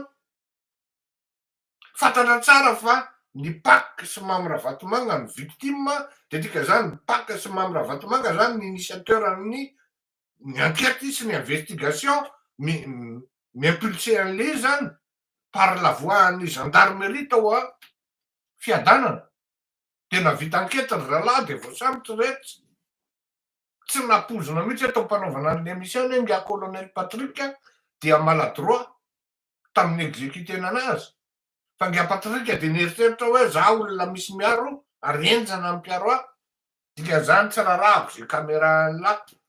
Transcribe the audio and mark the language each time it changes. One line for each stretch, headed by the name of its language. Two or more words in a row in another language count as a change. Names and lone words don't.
Malagasy: Fantatra tsara fa ny PAC sy Mamira Vatomanga ny
French: victime de
Malagasy: dika zany PAC sy Mamira Vatomanga zany ny initiateur amin'ny enquête sy ny investigation mi-impulser an'le zany
French: par la voie
Malagasy: ny gendarmerie tao a fiadanana de navita enquête ry rahalahy de voasambotra rehetra tsy napozona mihitsy atao mpanaovana an'le émission hoe nga colonel Patrika dia maladroit tamin'ny exécutena anazy fa nga Patrika de nieritreritra hoe za olona misy miaro ary enjana amin'ny mpiaro ahy dika zany tsy rarahako ze caméra lahy.